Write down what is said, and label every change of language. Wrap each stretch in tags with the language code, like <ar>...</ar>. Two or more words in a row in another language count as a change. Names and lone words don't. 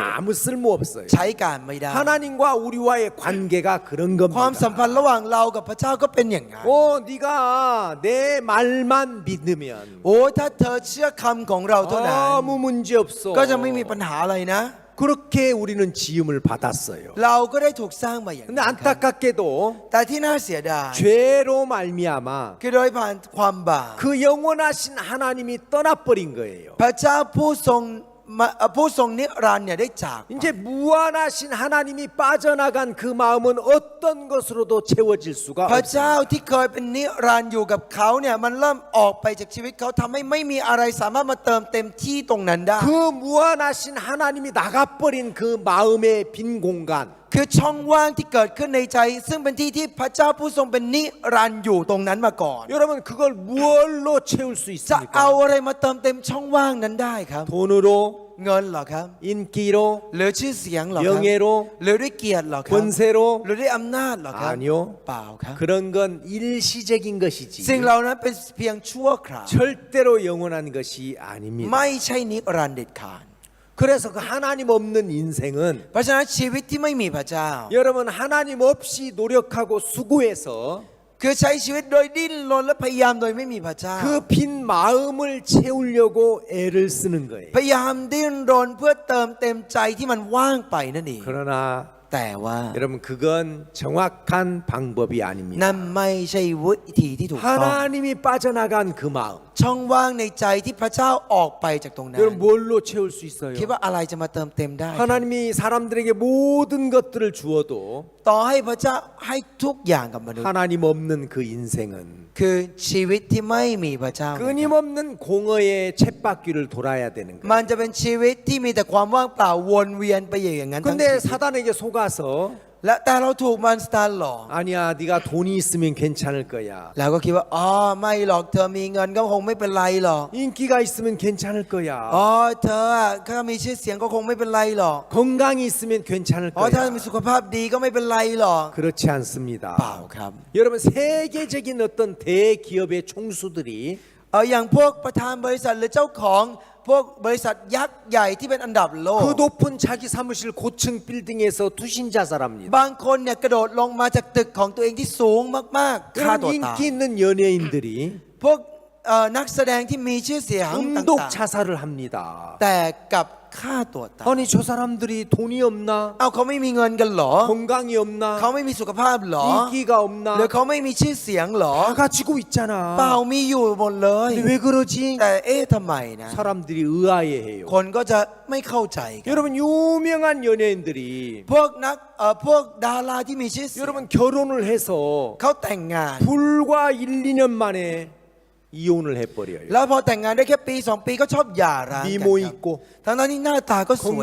<ko>아무 쓸모 없어요.</ko> <th>ใช้การไม่ได้</th> <ko>하나님과 우리와의 관계가 그런</ko> <th>ความสัม</th> <ko>겁니다.</ko> <th>พันธ์ระหว่างเรากับพระเจ้าก็เป็นอย่างนั้น</th> <ko>오, 네가 내 말만 믿으면</ko> <th>โอ้ถ้าเธอเชื่อคำของเราเท่านั้น</th> <ko>아무 문제 없어.</ko> <th>ก็จะไม่มีปัญหาอะไรนะ</th> <ko>그렇게 우리는 지음을 받았어요.</ko> <th>เราก็ได้ถูกสร้างมาอย่าง</th> <ko>근데</ko> <th>นั้นครับ</th> <ko>안타깝게도</ko> <th>แต่ที่น่าเสียดาย</th> <ko>죄로 말미암아</ko> <th>คือโดยผ่านความบาป</th> <ko>그 영원하신 하나님이 떠나버린 거예요.</ko> <th>พระเจ้าผู้ทรงนิรันดร์เนี่ยได้จากไป</th> <ko>이제 무한하신 하나님이 빠져나간 그 마음은 어떤 것으로도 채워질 수가</ko> <th>พระเจ้า</th> <ko>없어요.</ko> <th>ที่เคยเป็นนิรันดร์อยู่กับเขาเนี่ยมันเริ่มออกไปจากชีวิตเขาทำให้ไม่มีอะไรสามารถมาเติมเต็มที่ตรงนั้นได้</th> <ko>그 무한하신 하나님이 나가버린 그 마음의 빈 공간,</ko> <th>คือช่องว่างที่เกิดขึ้นในใจ ซึ่งเป็นที่ที่พระเจ้าผู้ทรงเป็นนิรันดร์อยู่ตรงนั้นมาก่อน</th> <ko>여러분 그걸 무엇로 채울 수</ko> <th>จะเอา</th> <ko>있습니까?</ko> <th>อะไรมาเติมเต็มช่องว่างนั้นได้ครับ</th> <ko>돈으로,</ko> <th>เงินเหรอครับ</th> <ko>인기로,</ko> <th>หรือชื่อเสียงเหรอครับ</th> <ko>명예로,</ko> <th>หรือด้วยเกียรติเหรอครับ</th> <ko>권세로</ko> <th>หรือด้วยอำนาจเหรอครับ</th> <ko>아니요.</ko> <th>เปล่าครับ</th> <ko>그런 건 일시적인 것이지</ko> <th>สิ่งเหล่านั้นเป็นเพียงชั่วคราว</th> <ko>절대로 영원한 것이 아닙니다.</ko> <th>ไม่ใช่นิรันดร์เด็ดขาด</th> <ko>그래서 그 하나님 없는 인생은</ko> <th>เพราะฉะนั้นชีวิตที่ไม่มีพระเจ้า</th> <ko>여러분 하나님 없이 노력하고 수고해서</ko> <th>คือใช้ชีวิตโดยดิ้นรนและพยายามโดยไม่มีพระเจ้า</th> <ko>그 빈 마음을 채우려고 애를 쓰는 거예요.</ko> <th>พยายามดิ้นรนเพื่อเติมเต็มใจที่มันว่างไปนั่นเอง</th> <ko>그러나</ko> <th>แต่ว่า</th> <ko>여러분 그건 정확한 방법이 아닙니다.</ko> <th>นั่นไม่ใช่วิธีที่ถูกต้อง</th> <ko>하나님이 빠져나간 그 마음</ko> <th>ช่องว่างในใจที่พระเจ้าออกไปจากตรงนั้น</th> <ko>여러분 뭘로 채울 수 있어요?</ko> <th>คิดว่าอะไรจะมาเติมเต็มได้</th> <ko>하나님이 사람들에게 모든 것들을 주어도</ko> <th>ต่อให้พระเจ้าให้ทุกอย่างกับมนุษย์</th> <ko>하나님 없는 그 인생은</ko> <th>คือชีวิตที่ไม่มีพระเจ้า</th> <ko>끊임없는 공허의 쳇바퀴를 돌아야 되는 거예요.</ko> <th>มันจะเป็นชีวิตที่มีแต่ความว่างเปล่าวนเวียนไปอย่างนั้นทั้ง</th> <ko>근데</ko> <th>ชีวิต</th> <ko>사단에게 속아서</ko> <th>และแต่เราถูกมันสตาร์หลอก</th> <ko>아니야 네가 돈이 있으면 괜찮을 거야.</ko> <th>แล้วก็คิดว่าอ๋อไม่หรอกเธอมีเงินก็คงไม่เป็นไรหรอก</th> <ko>인기가 있으면 괜찮을</ko> <th>อ๋อ</th> <ko>거야.</ko> <th>เธอถ้ามีชื่อเสียงก็คงไม่เป็นไรหรอก</th> <ko>건강이 있으면 괜찮을</ko> <th>อ๋อถ้า</th> <ko>거야.</ko> <th>มีสุขภาพดีก็ไม่เป็นไรหรอก</th> <ko>그렇지 않습니다.</ko> <th>เปล่าครับ</th> <ko>여러분 세계적인 어떤 대기업의 총수들이</ko> <th>อย่างพวกประธานบริษัทหรือเจ้าของพวกบริษัทยักษ์ใหญ่ที่เป็นอันดับโลก</th> <ko>그 높은 자기 사무실 고층 빌딩에서 투신 자살합니다.</ko> <th>บางคนเนี่ยกระโดดลงมาจากตึกของตัวเองที่สูงมากๆฆ่า</th> <ko>그런</ko> <th>ตัวตาย</th> <ko>인기 있는 연예인들이</ko> <th>พวกนักแสดงที่มีชื่อเสียงต่าง</th> <ko>음독 자살을 합니다.</ko> <th>ๆแต่กลับฆ่าตัวตาย</th> <ko>아니 저 사람들이 돈이 없나?</ko> <th>เอาเขาไม่มีเงินกันเหรอ</th> <ko>건강이 없나?</ko> <th>เขาไม่มีสุขภาพเหรอ</th> <ko>인기가</ko> <th>หรือ</th> <ko>없나?</ko> <th>เขาไม่มีชื่อเสียงเหรอ</th> <ko>다 가지고</ko> <th>เปล่า</th> <ko>있잖아.</ko> <th>มีอยู่หมดเลย</th> <ko>근데 왜 그러지?</ko> <th>แต่ทำไมนะ</th> <ko>사람들이 의아해해요.</ko> <th>คนก็จะไม่เข้าใจกัน</th> <ko>여러분 유명한 연예인들이</ko> <th>พวกดาราที่มีชื่อเสียง</th> <ko>여러분 결혼을 해서</ko> <th>เขาแต่งงาน</th> <ko>불과 1, 2년 만에 이혼을 해버려요.</ko> <th>แล้วพอแต่งงานได้แค่ปี2 ปีก็ชอบหย่าร้างกัน</th> <ko>미모</ko> <th>ครับ</th> <ko>있고</ko> <th>ทั้งที่หน้าตาก็สวย</th>